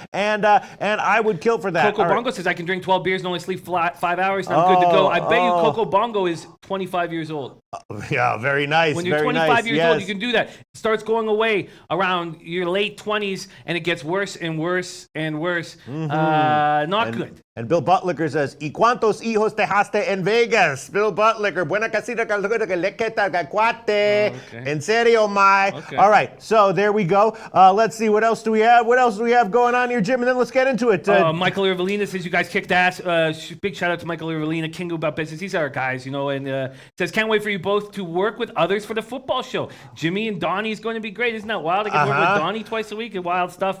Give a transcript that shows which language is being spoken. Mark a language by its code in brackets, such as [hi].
[en] And I would kill for that. Coco Bongo says, I can drink 12 beers and only sleep 5 hours and I'm good to go. I bet you Coco Bongo is 25 years old. Yeah, very nice. When you're 25 years old, you can do that. It starts going away around your late 20s, and it gets worse and worse and worse. Not good. And Bill Butlicker says, [es] ¿Y cuántos hijos dejaste en Vegas? Bill Butlicker, buena casita, cuate. En serio, my. [en] Okay. All right, so there we go. Let's see, what else do we have? What else do we have going on here, Jim? And then let's get into it. Michael Irvelina says, you guys kicked ass. Big shout out to Michael Irvelina, King About Business. These are our guys, and says, can't wait for you both to work with others for the football show. Jimmy and Donnie is going to be great. Isn't that wild? I get to work with Donnie twice a week and wild stuff.